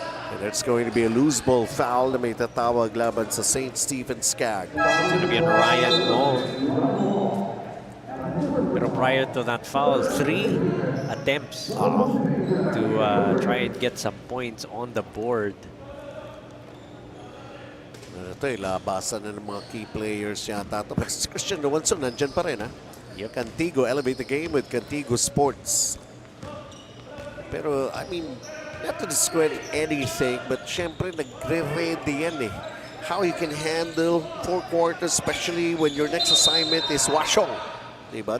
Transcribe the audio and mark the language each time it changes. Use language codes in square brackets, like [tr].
[en] And that's going to be a loose ball foul [tl] na may tatawag laban sa [en] St. Stephen SCAG. It's going to be a Ryan goal. [tl] Pero [en] prior to that foul, 3 attempts to try and get some points on the board. [tl] Ito labasan na ng mga key players yata. Christian Luanzon nandyan pa rin, ha? [en] Cantigo elevate the game with Cantigo Sports. [tl] Pero, [en] I mean, not to discredit anything, but [tl] syempre nagre-ready yan eh. [en] How you can handle 4 quarters, especially when your next assignment is Washong. [tl] Diba?